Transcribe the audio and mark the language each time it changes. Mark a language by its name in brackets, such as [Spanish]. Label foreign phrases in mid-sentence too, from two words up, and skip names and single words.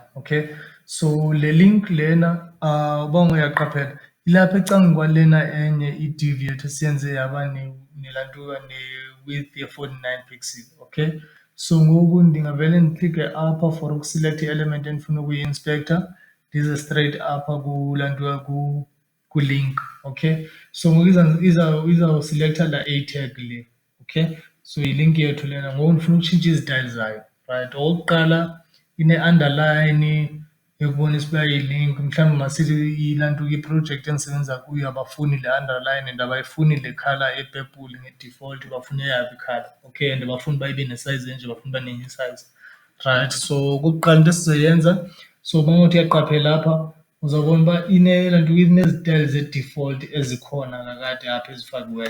[English] Okay, so [Xhosa] le link lena uba ungayaqaphela ilapha ecangeni kwalena enye i-div yethu siyenze yaba nelaa nto ne-width ye-49 pixel. [English] Okay, so [Xhosa] ngoku ndingavele ndiklikhe apha for ukuselekta i-element endifuna ukuyi-inspektha, ndize straight apha kulaa nto kwilink. [English] Okay, so [Xhosa] ngoku izawusilektha laa A tag le. [English] Okay, so [Xhosa] yilink yethu lena. Ngoku ndifuna ukutshintsha izitayile zayo. Right, okokuqala ine-underline yokubonisa uba yi-link. Mhlawumbi masithi ilaa nto iprojekthi endisebenza kuyo abafuni le underline and abayifuni le colour epepuli nge-default, bafuna eyabo i-colour. [English] Okay, and [Xhosa] bafuna uba ibe nesize enje, bafuna uba nenye isize. [English] Right, so [Xhosa] okokuqala into esizoyenza, so uma uthi uyaqaphela apha uzawubona uba laa nto inezitayile ze-default ezikhona kakade apha ezifakiweyo.